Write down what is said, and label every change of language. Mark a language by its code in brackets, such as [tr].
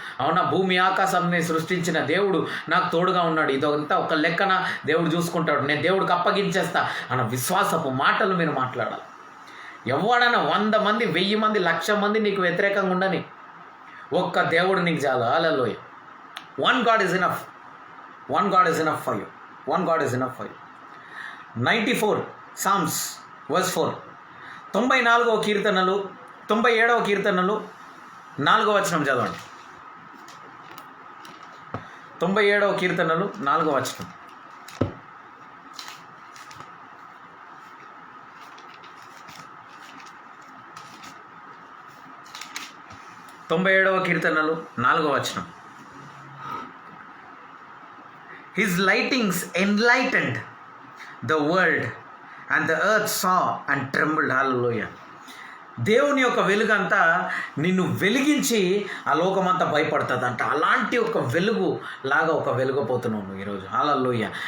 [te] అవునా, భూమి ఆకాశాన్ని సృష్టించిన దేవుడు నాకు తోడుగా ఉన్నాడు, ఇదంతా ఒక లెక్కన దేవుడు చూసుకుంటాడు, నేను దేవుడికి అప్పగించేస్తా అన్న విశ్వాసపు మాటలు మీరు మాట్లాడాలి. ఎవడన్నా 100 మంది 1000 మంది 1,00,000 మంది నీకు వ్యతిరేకంగా ఉండని, ఒక్క దేవుడు నీకు చాలు. [en] హల్లెలూయా. One God is enough. One God is enough for you. One God is enough for you. 94 Psalms verse 4. [te] 94వ కీర్తనలు 97వ కీర్తనలు 4వ వచనం చదవండి. 97వ కీర్తనలు 4వ వచనం. కీర్తనలు 4వ వచనం. [en] His lightnings enlightened the world and the earth saw and trembled. Hallelujah. [te] దేవుని యొక్క వెలుగంతా నిన్ను వెలిగించి ఆ లోకమంతా భయపడుతుందంట. అలాంటి ఒక వెలుగు లాగా ఒక వెలుగపోతున్నావు నువ్వు ఈరోజు. హల్లెలూయా.